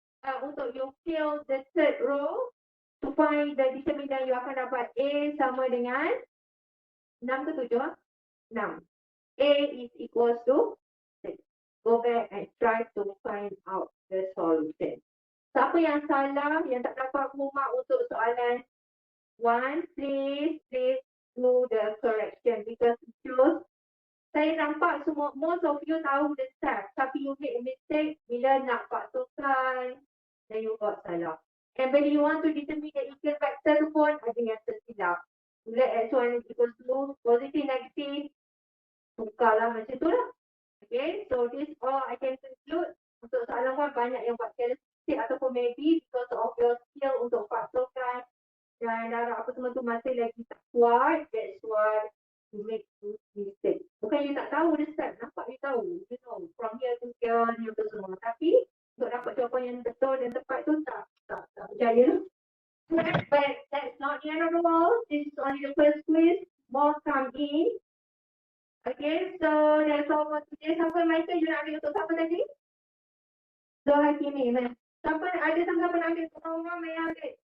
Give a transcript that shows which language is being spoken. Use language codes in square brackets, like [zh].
[en] untuk you fill the third row to find the determinant, you [ms] akan dapat A sama dengan 6 ke 7? [en] 6. A is equals to 6. Go back and try to find out the solution. [ms] Siapa yang salah, yang tak dapat mark untuk soalan 1, [en] please do the correction because it shows [ms] saya nampak semua, [en] most of you [ms] tahu the steps, tapi you make a mistake bila nak patukan dan you buat salah. [en] And when you want to determine the equal vector [ms] pun ada yang tersilap. Bila X1 is equal to positive, negative, tukarlah macam tu lah. [en] Okay, so this all I can conclude. [ms] Untuk soalan kan banyak yang buat characteristic ataupun maybe because of your skill untuk patukan dan darah apa semua tu masih lagi tak kuat, [en] that's why you make mistake. [ms] Bukan you tak tahu the step, nampak you tahu, [en] you know, from here to here, [ms] ni apa semua. Tapi untuk dapat jawapan yang betul dan tepat tu tak berjaya. [en] But that's not the end of the world. This is only the first quiz. More come in. Okay, so that's all for today. [ms] Siapa Michael, you nak ambil untuk siapa tadi? So Hakimi, man. Siapa ada siapa nak ambil untuk orang main ambil?